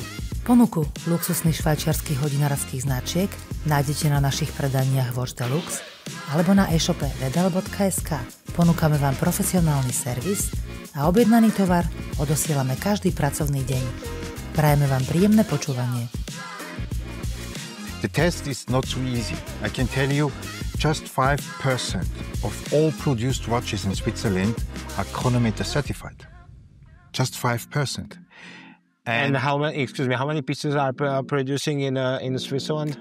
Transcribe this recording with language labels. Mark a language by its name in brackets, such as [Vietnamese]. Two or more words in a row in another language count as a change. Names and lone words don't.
[Slovak] Ponuku luxusných švajčiarskych hodinárskych značiek nájdete na našich predaniach Watch Deluxe alebo na e-shope wdl.sk. Ponúkame vám profesionálny servis a objednaný tovar odosielame každý pracovný deň. Prajeme vám príjemné počúvanie. [English] The test is not so easy. I can tell you, just 5% of all produced watches in Switzerland are chronometer certified. Just 5%. And how many pieces are producing in Switzerland?